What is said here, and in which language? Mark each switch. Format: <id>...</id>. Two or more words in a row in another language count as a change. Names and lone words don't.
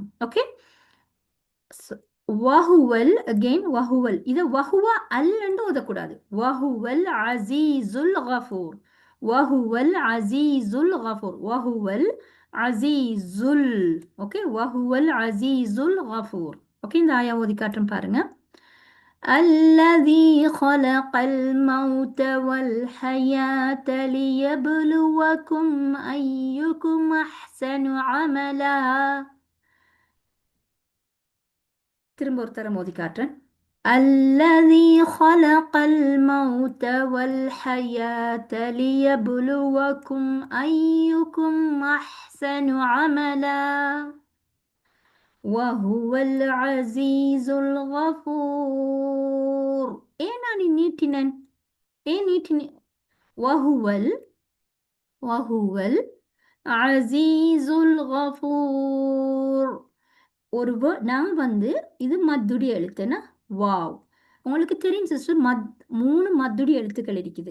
<ta>ஓகே, வஹுவல் அகெயின் வஹுவல், இதை வஹுவா அல்லன்னு ஓதக்கூடாது.</ta> <ar>وهو العزيز الغفور وهو العزيز الغفور وهو العزيز.</ar> <ta>ஓகே,</ta> <ar>وهو العزيز الغفور.</ar> <ta>ஓகே, இந்த ஆயா ஓதி காட்டுறேன் பாருங்க.</ta> <ar>الذي خلق الموت والحياة ليبلوكم أيكم أحسن عملا.</ar> <ta>திரும்ப ஒரு தரம் ஓதி காட்டுறேன்.</ta> <ar>الذي خلق الموت والحياة ليبلوكم أيكم أحسن عملا وهو العزيز الغفور.</ar> <ta>ஏன் நான் நீட்டினேன்? ஏன் நீட்டினேன்?</ta> <ar>وهو وهو العزيز الغفور.</ar> <ta>ஒரு நான் வந்து இது மத்துடைய எழுத்துனா வாவ். உங்களுக்கு தெரியும் சிஸ்டர், 3 மத்துடைய எழுத்துக்கள் இருக்குது.</ta>